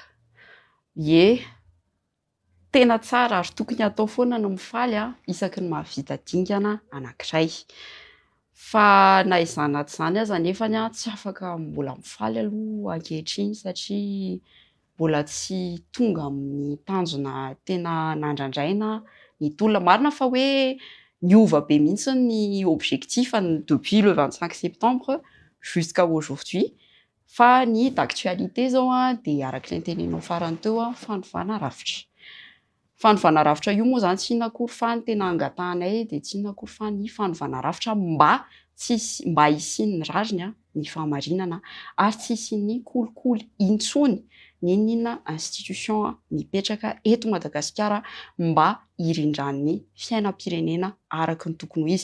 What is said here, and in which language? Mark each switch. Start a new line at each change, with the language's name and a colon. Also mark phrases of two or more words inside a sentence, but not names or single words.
Malagasy: Ie, tena tsara ary tokony atao foana no mifaly isaky ny mahavita dingana anankiray. Fa na izany na tsy izany aza nefany tsy afaka mbola mifaly aloha ankehitriny satria mbola tsy tonga amin'ny tanjona tena nandrandraina ny tolona. Marina fa hoe niova be mihitsy ny
French: objectif depuis le 25 septembre jusqu'à aujourd'hui.
Malagasy: Fa ny d'actualité zao dia arak'ilay tenenao farany teo fanovana rafitra. Fanovana rafitra io moa zany tsy inona akory fa ny tena angatahanay dia tsy inona akory fa ny fanovana rafitra mba hisian'ny rariny ny fahamarinana ary tsy hisian'ny kolikoly intsony ninona institution mipetraka eto Madagasikara mba hirindran'ny fiainam-pirenena araka ny tokony ho izy.